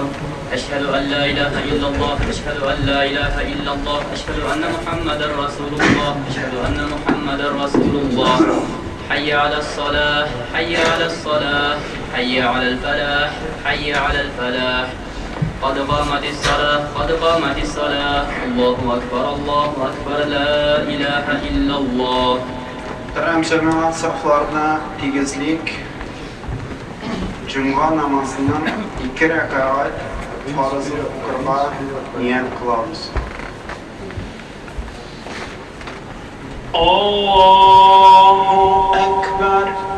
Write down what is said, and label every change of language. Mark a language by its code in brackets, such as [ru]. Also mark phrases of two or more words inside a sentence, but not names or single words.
[ar] أشهد أن لا إله إلا الله أشهد أن لا إله إلا الله أشهد أن محمدا رسول الله أشهد أن محمدا رسول الله. حي على الصلاة حي على الصلاة حي على الفلاح حي على الفلاح. قد قامت الصلاة قد قامت الصلاة. الله أكبر لا إله إلا الله. [tr] Muhterem cemaat saflarına tigizlik Cuma namazının 2 rekat farzı okurga niyet kılıyoruz. [ar] الله أكبر.